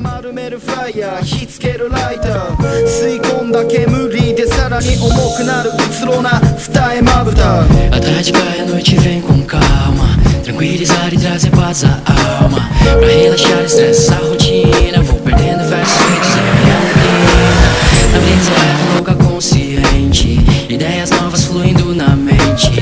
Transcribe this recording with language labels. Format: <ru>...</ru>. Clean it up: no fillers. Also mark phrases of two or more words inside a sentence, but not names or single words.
<ja>丸めるフライヤー火つけるライター吸い込んだ煙でさらに重くなるうつろな二重まぶた</ja> <pt>A tarde cai, a noite vem com calma. Tranquilizar e trazer paz à alma. Pra relaxar, estressa a rotina. Vou perdendo versos feitos em minha neblina. Na brisa leve, louca, consciente. Ideias novas fluindo na mente.</pt>